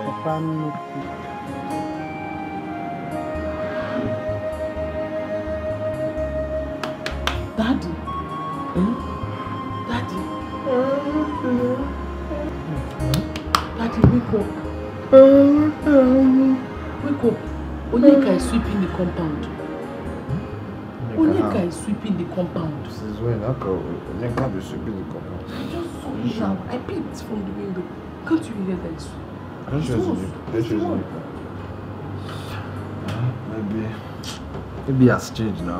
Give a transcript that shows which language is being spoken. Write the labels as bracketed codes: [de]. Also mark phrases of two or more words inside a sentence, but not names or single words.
[en] Papa no. Daddy. Daddy. Daddy, wake up. Wake up. Onyeka is sweeping the compound. Onyeka is sweeping the compound. Since when? Onyeka be sweeping the compound? I just saw it now. I peeped from the window. Can't you hear that? I don't trust you. Maybe he has changed now.